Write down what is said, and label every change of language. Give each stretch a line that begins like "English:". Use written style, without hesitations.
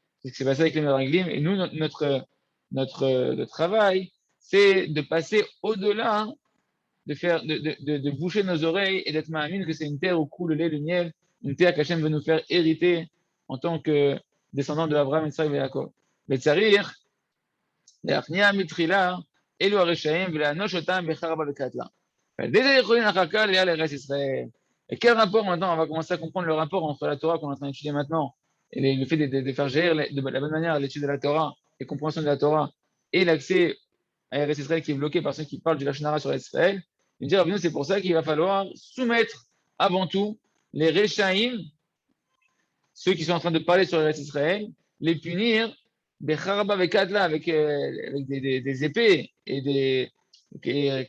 French: C'est ce qui s'est passé avec les Meraglim. Et nous, notre travail, c'est de passer au-delà, de boucher nos oreilles et d'être ma'amine que c'est une terre où coule le lait, le miel, une terre qu'Hachem veut nous faire hériter en tant que descendants de Abraham, Yitzhak et Yaakov. Mais tsarir,
Hebrew: להכניע מתחילה אלו הרשעים ולאנוש אותם בחרבה וקטלה. ועל ידי יכולים אחר כך לעלייה לארץ ישראל.
French: Et quel rapport maintenant, on va commencer à comprendre le rapport entre la Torah qu'on est en train d'étudier maintenant, et le fait de faire gérer de la bonne manière l'étude de la Torah, les compréhensions de la Torah, et l'accès à Eretz Israël qui est bloqué par ceux qui parlent du Lachon Hara sur Eretz Israël. Il dit, c'est pour ça qu'il va falloir soumettre avant tout les Rechaïm, ceux qui sont en train de parler sur Eretz Israël, les punir,
Hebrew: Becharaba Vekatla,
French: avec des épées et des.